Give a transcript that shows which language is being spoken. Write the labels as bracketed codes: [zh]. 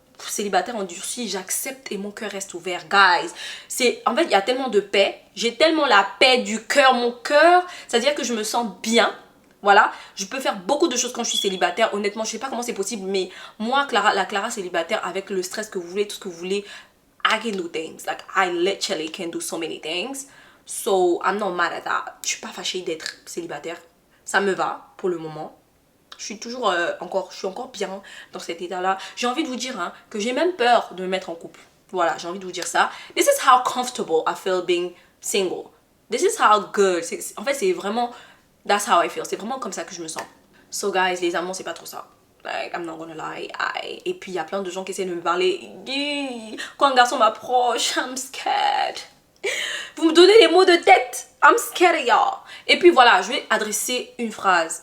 [fr] Célibataire endurci, j'accepte et mon cœur reste ouvert. Guys, en fait il y a tellement de paix. J'ai tellement la paix du cœur, mon cœur. C'est-à-dire que je me sens bien. Voilà, je peux faire beaucoup de choses quand je suis célibataire. Honnêtement, je sais pas comment c'est possible, mais moi, la Clara célibataire, avec le stress que vous voulez, tout ce que vous voulez, [en] I can do things. Like, I literally can do so many things. So, I'm not mad at that. [fr] Je suis pas fâchée d'être célibataire. Ça me va, pour le moment. Je suis toujours je suis encore bien dans cet état-là. J'ai envie de vous dire hein, que j'ai même peur de me mettre en couple. Voilà, j'ai envie de vous dire ça. [en] This is how comfortable I feel being single. This is how good. [fr] En fait, c'est vraiment... [en] That's how I feel. [fr] C'est vraiment comme ça que je me sens. So guys, les amours, c'est pas trop ça. [en] Like, I'm not gonna lie. [fr] Et puis, il y a plein de gens qui essaient de me parler. Quand un garçon m'approche, [en] I'm scared. [fr] Vous me donnez les mots de tête. [en] I'm scared, y'all. [fr] Et puis voilà, je vais adresser une phrase.